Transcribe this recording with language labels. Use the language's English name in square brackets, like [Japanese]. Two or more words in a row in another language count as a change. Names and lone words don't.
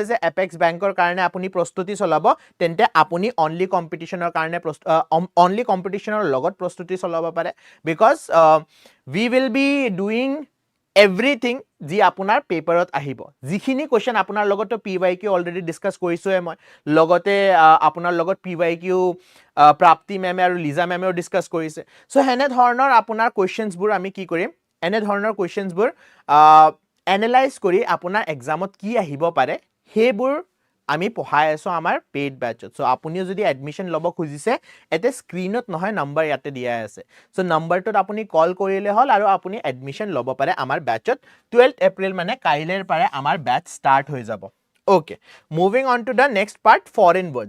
[Assamese] যে এপেক্স বেংকৰ কাৰণে আপুনি প্ৰস্তুতি চলাব তেন্তে আপুনি [English] only competition [Assamese] কাৰণে [English] only competition [Assamese] লগত প্ৰস্তুতি চলাব পাৰে বিকজ [English] we will be doing everything [Assamese] যি আপোনাৰ পেপাৰত আহিব যিখিনি কোৱেশ্চন আপোনাৰ লগতো PYQ [English] already discuss [Assamese] কৰিছোৱে মই লগতে আপোনাৰ লগত PYQ প্ৰাপ্তি মেমে আৰু লিজা মেমেও ডিসকাস কৰিছে সো হেনে ধৰণৰ আপোনাৰ কোৱেশ্চনছ বোৰ আমি কি কৰিম এনে ধৰণৰ কোৱেশ্চনছ বোৰ এনালাইজ কৰি আপোনাৰ এক্সামত কি আহিব পাৰে হেবোৰ আমি পঢ়াই আছো আমাৰ [English] paid batch [Assamese] সো আপুনিও যদি এডমিশন লব খুজিছে এতে স্ক্ৰিনত নহয় নম্বৰ ইয়াতে দিয়া আছে সো নম্বৰটোত আপুনি কল কৰিলে হল আৰু আপুনি এডমিশন লব পাৰে আমাৰ ব্যাচত 12th এপ্ৰিল মানে কাইলেৰ পাৰে আমাৰ ব্যাচ ষ্টাৰ্ট হৈ যাব [English] Okay, moving on to the next part, foreign words.